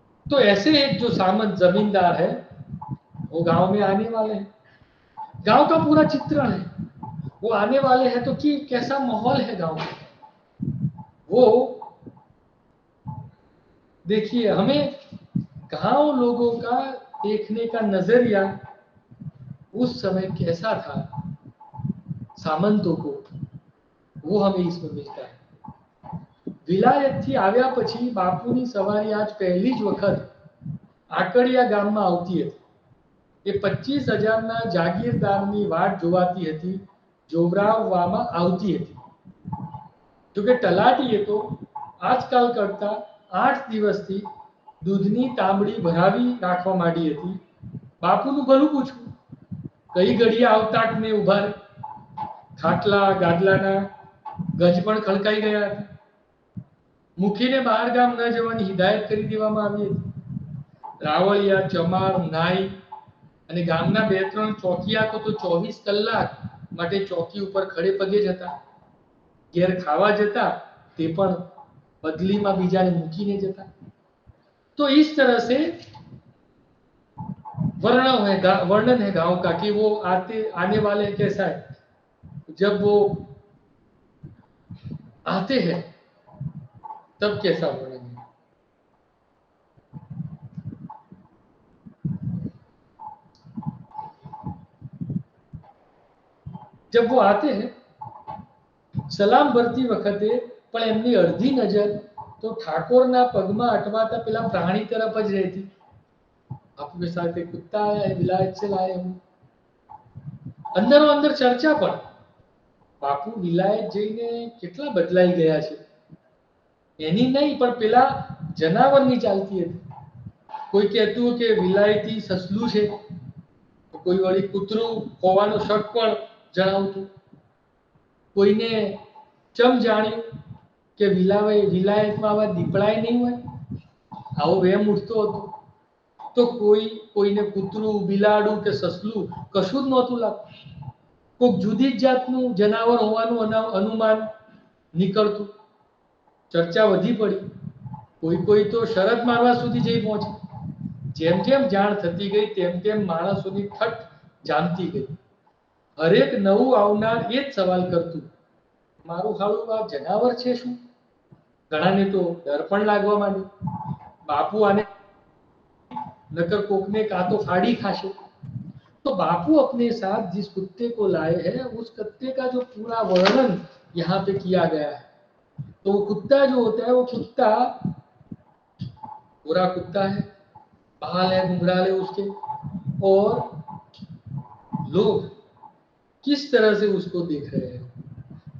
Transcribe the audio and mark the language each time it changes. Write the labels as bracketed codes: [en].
[hi] तो ऐसे एक जो सामंत जमींदार है वो गांव में आने वाले हैं, गांव का पूरा चित्रण है, वो आने वाले हैं तो कि कैसा माहौल है गांव में। वो देखिए, हमें गांव लोगों का देखने का नजरिया उस समय कैसा था सामंतों को, वो हमें इसमें मिलता है। [gu] વિલાયતથી આવ્યા પછી બાપુની સવારી આજ પહેલી જ વખત આકડિયા ગામમાં આવતી હતી। એ 25,000ના જાગીરદારની વાટ જોવાતી હતી, જોવરાવવામાં આવતી હતી। જોકે તલાટીએ તો આજકાલ કરતા 8 દિવસથી દૂધની તાંબડી ભરાવી રાખવા માંડી હતી। બાપુનું ભલું પૂછવું, કઈ ઘડીએ આવતા ને ઉભા રહે। ખાટલા ગાદલાના ગજ પણ ખડકાઈ ગયા હતા। મુખીને બહાર ગામ ન જવાની હિદાયત કરી દેવામાં આવી હતી। રાવળિયા, ચમાર, નાઈ અને ગામના 2-3 ચોકિયાતો તો 24 કલાક માટે ચોકી ઉપર ખડે પગે જતા। ઘેર ખાવા જતા તે પણ બદલીમાં બીજાને મૂકીને જતા। [hi] तो इस तरह से वर्णन है गांव का कि वो आने वाले कैसा है। जब वो आते हैं तब कैसा वर्णन है। जब वो आते हैं [gu] સલામ ભરતી વખતે પણ એમની અડધી નજર તો ઠાકોરના પગમાં અટવાતા પેલા પ્રાણી તરફ જ રહેતી। [hi] आपके साथ एक कुत्ता आया है, विलायत से लाए हूं। [gu] અંદરો અંદર ચર્ચા પણ, બાપુ વિલાયત જઈને કેટલા બદલાઈ ગયા છે એની નહીં પણ પેલા જનાવરની ચાલતી હતી। કોઈ કહેતું કે વિલાયતી સસલું છે, કોઈ વળી કૂતરું હોવાનો શક પણ જણાવતું। કોઈને ચમ જાણ્યું કે વિલાયતમાં આવા દીપડાય નહીં હોય, આવો વહેમ ઉઠતો હતો। તો કોઈને કૂતરું, બિલાડું કે સસલું કશું જ નહોતું લાગતું, કોઈક જુદી જ જાતનું જનાવર હોવાનું અનુમાન નીકળતું। ચર્ચા વધી પડી, કોઈ તો શરત મારવા સુધી જઈ પહોંચી। જેમ જેમ જાણ થતી ગઈ તેમ તેમ માણસોની ઠઠ જામતી ગઈ। હરેક નવું આવનાર એ જ સવાલ કરતું, મારું હાળું આ જનાવર છે શું? ઘણાને તો ડર પણ લાગવા માંડ્યો, બાપુ આને नकर कोकने का तो फाड़ी खाशे। [hi] तो बापू अपने साथ जिस कुत्ते को लाए हैं उस कुत्ते का जो पूरा वर्णन यहाँ पे किया गया है। तो वो कुत्ता जो होता है वो कुत्ता पूरा कुत्ता है, बाल है घुंघराले उसके, और लोग किस तरह से उसको देख रहे हैं।